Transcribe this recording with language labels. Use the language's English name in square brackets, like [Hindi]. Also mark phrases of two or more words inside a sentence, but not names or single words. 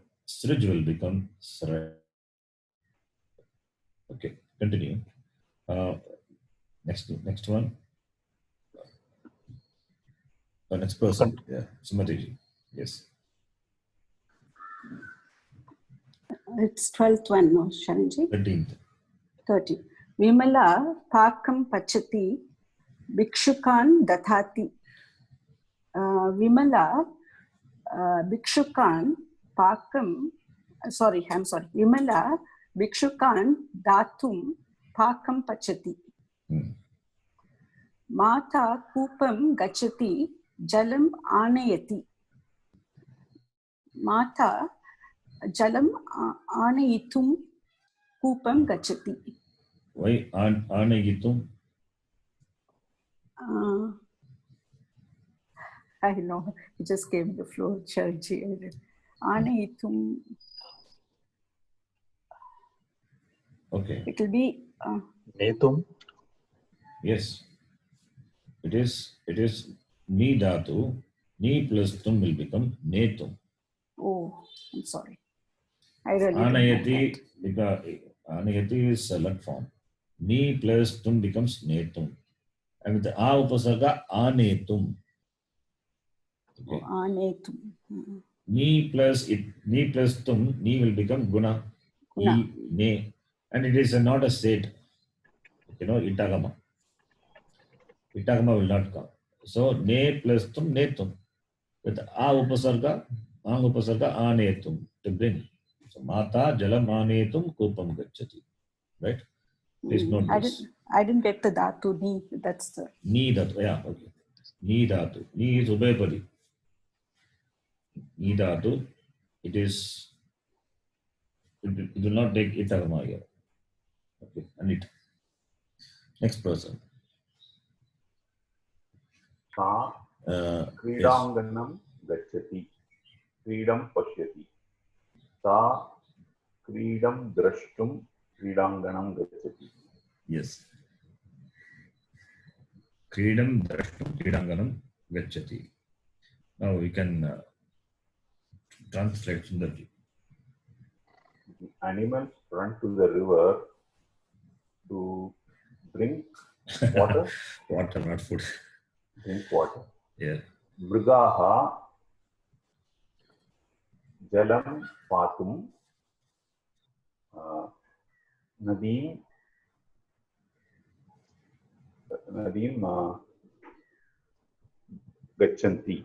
[English] Srij will become sraj. Okay, continue. Next one. Next person. Yeah, Sumati. Yes. It's 12th one, no, Sharanji? 13th. 30. [Sanskrit] विमला पाकं पचति भिक्षुकान् ददाति. विमला भिक्षुकान् पाकं, [English] I'm sorry. [Sanskrit] विमला भिक्षुकान् दातुं पाकं पचति. माता कूपं गच्छति जलं आनयति. माता जलं आनयितुं कूपं गच्छति. [English] Why anayitum? I know, it just came the flow, Charji. Anayitum. Okay. It will be. Netum. Yes. It is [Sanskrit] ni dhatu. [English] Ni plus tum will become netum. Oh, I'm sorry. I really don't know Anayati, that. because Anayati is a lut form. Ni plus tum becomes netum. And with the a upasarga, anetum. Okay. Anetum. Ni plus tum, ni will become guna. Guna. E, ne. And it is not a state. You know, itagama. Itagama will not come. So, ne plus tum, netum. With a upasarga, ang upasarga, anetum. To bring. So, [Sanskrit] माता जलं आनेतुं कूपं गच्छति. [English] Right? Please note this. I didn't get the [Sanskrit] dhatu ni. [English] That's the. [Sanskrit] Ni dhatu. [English] Yeah, okay. [Sanskrit] Ni dhatu. [English] Ni is ubhayapadi. [Sanskrit] Ni dhatu. [English] It is. It will not take itagama here. Okay. And it. Next person. सा Yes. [Sanskrit] क्रीडाङ्गणं गच्छति क्रीडं पश्यति सा क्रीडं द्रष्टुं क्रीडाङ्गणं गच्छति [English] Yes. [Sanskrit] क्रीडं द्रष्टुं क्रीडाङ्गणं गच्छति. [English] Now we can translate Sundarji. The animals run to the river to drink water. Water, not food. Drink water. Yeah. [Sanskrit] मृगाः जलं पातुं नदीं गच्छन्ति.